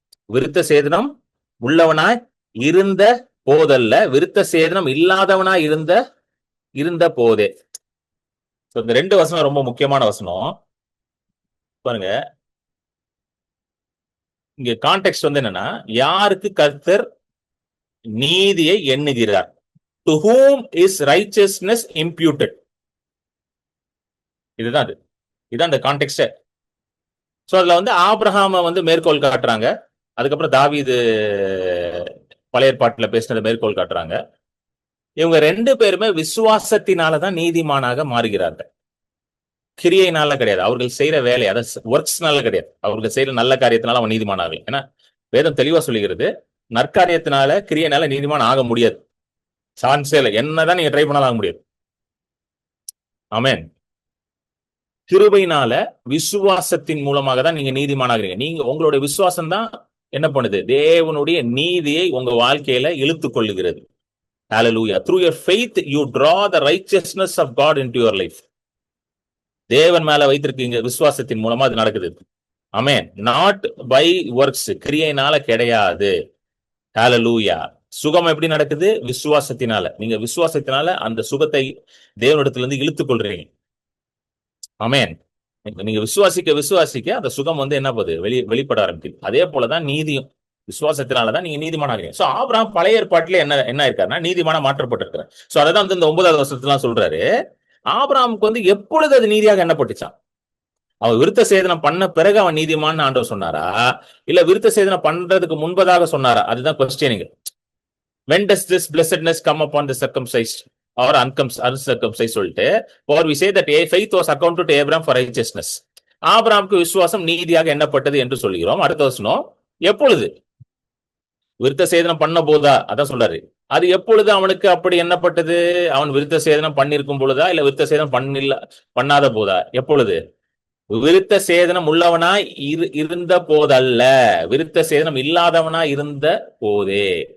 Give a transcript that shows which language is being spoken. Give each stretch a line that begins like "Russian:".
Tamil: விருத்த சேதனம் உள்ளவனாய் இருந்த போதல்ல, விருத்த சேதனம் இல்லாதவனாய் இருந்த போதே. இந்த 2 வசனம் ரொம்ப முக்கியமான வசனம் பாருங்க. இங்க கான்டெக்ஸ்ட் என்னன்னா, யாருக்கு கர்த்தர் நீதியை எண்ணுகிறார்?
English: To whom is righteousness imputed?
Tamil: இதுதான் அது. இதான் அந்த கான்டெக்ஸ்ட். சோ அதுல ஆபிரகாம மேற்கோள் காட்டுறாங்க. அதுக்கப்புறம் தாவீது பழைய ஏற்பாட்டுல பேசினதை மேற்கோள் காட்டுறாங்க. இவங்க 2 பேருமே விசுவாசத்தினாலதான் நீதிமானாக மாறுகிறார்கள். கிரியைனால கிடையாது. அவர்கள் செய்யற வேலை, அதாவது ஒர்க்ஸ்னால கிடையாது. அவர்கள் செய்யற நல்ல காரியத்தினால அவன் நீதிமானாக. ஏன்னா வேதம் தெளிவா சொல்லுகிறது, நற்காரியத்தினால கிரியைனால நீதிமான் ஆக முடியாது. சான்ஸே இல்லை. என்னதான் நீங்க ட்ரை பண்ணாலும் ஆக முடியாது. ஆமென். கிருபையினால, விசுவாசத்தின் மூலமாக தான் நீங்க நீதிமானாகிறீங்க. நீங்க உங்களுடைய விசுவாசம் தான் என்ன பண்ணுது? தேவனுடைய நீதியை உங்க வாழ்க்கையில இழுத்துக் கொள்ளுகிறது.
English: Hallelujah. Through your faith you draw the righteousness of God into your life.
Tamil: தேவன் மேல வைத்திருக்கீங்க விசுவாசத்தின் மூலமா அது நடக்குது. ஆமென்.
English: not by works,
Tamil: கிரியையினால கிடையாது. ஹalleluya. சுகம் எப்படி நடக்குது? விசுவாசத்தினால. நீங்க விசுவாசத்தினால அந்த சுகத்தை தேவனிடத்திலிருந்து இழுத்துக் கொள்றீங்க. ஆமென். நீங்க விசுவாசிக்க அந்த சுகம் என்ன போகுது? வெளிப்பட ஆரம்பிக்குது. அதே போலதான் நீதியும். விசுவாசத்தினாலதான் நீங்க நீதிமானாகிறீங்க. சோ ஆபிரகாம் பழைய ஏற்பாட்டில என்ன இருக்காருன்னா நீதிமான மாற்றப்பட்டிருக்கிறார். சோ அதான் இந்த 9வது வசனத்துல சொல்றாரு, ஆபிரகாமுக்கு எப்பொழுது அது நீதியாக எண்ணப்பட்டுச்சான்? அவன் விருத்த சேதனம் பண்ண பிறகு அவன் நீதிமான்னு ஆண்டவர் சொன்னாரா, இல்ல விருத்த சேதனம் பண்றதுக்கு முன்பதாக சொன்னாரா? அதுதான் questioning. When does this blessedness come upon the circumcised or uncircumcised சொல்லிட்டு, for we say that faith was accounted to Abraham for righteousness. ஆபிரகாமுக்கு விசுவாசம் நீதியாக எண்ணப்பட்டது என்று சொல்கிறோம். அடுத்த வசனம், எப்பொழுது? விருத்த சேதனம் பண்ண போதா? அதான் சொல்றாரு. அது எப்பொழுது அவனுக்கு அப்படி எண்ணப்பட்டது? அவன் விருத்த சேதனம் பண்ணிருக்கும் பொழுதா, இல்ல விருத்த சேதனம் பண்ணாத போதா? எப்பொழுது? விருத்த சேதனம் உள்ளவனாய் இருந்த போதல்ல, விருத்த சேதனம் இல்லாதவனாய் இருந்த போதே.